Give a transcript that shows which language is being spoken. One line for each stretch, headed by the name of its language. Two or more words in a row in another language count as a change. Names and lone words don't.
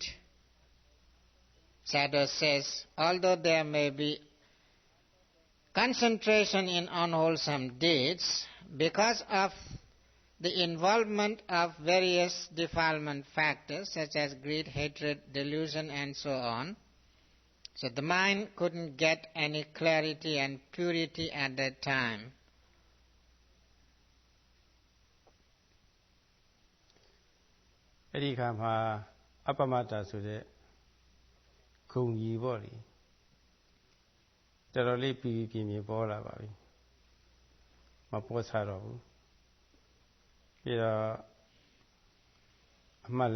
English: Sadhu says, although there may be concentration in unwholesome deeds, because of the involvement of various defilement factors such as greed, hatred, delusion and so on, so the mind couldn't get any clarity and purity at that time.
Burmese: အဲ့ဒီခါမှာအပ္ပမတ္တဆိုတဲ့ဂုံကြီးပေါ့လေတော်တော်လေးပြီးပြင်းပြင်းပေါ်လာပါပြီမပေါ်စားတော့ဘူးပြီးတော့အမှတ်